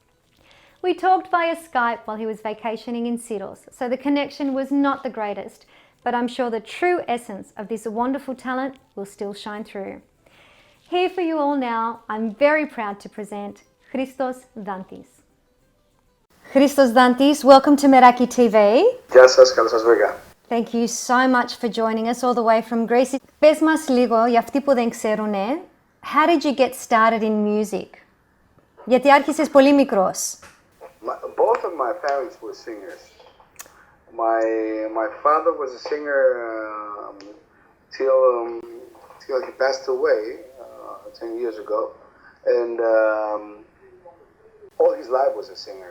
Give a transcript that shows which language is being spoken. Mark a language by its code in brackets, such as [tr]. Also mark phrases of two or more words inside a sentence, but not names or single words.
[en] We talked via Skype while he was vacationing in Syros, so the connection was not the greatest, but I'm sure the true essence of this wonderful talent will still shine through. Here for you all now, I'm very proud to present Christos Dantis. Christos Dantis, welcome to Meraki TV. [el] Γεια σας, καλώς σας βρήκα. [en] Thank you so much for joining us all the way from Greece. [el] Πες μας λίγο, για αυτοί που δεν ξέρουν, [en] how did you get started in music? [el] Γιατί άρχισες πολύ μικρός. [en] Both of my parents were singers. My father was a singer till he passed away 10 years ago, and all his life was a singer.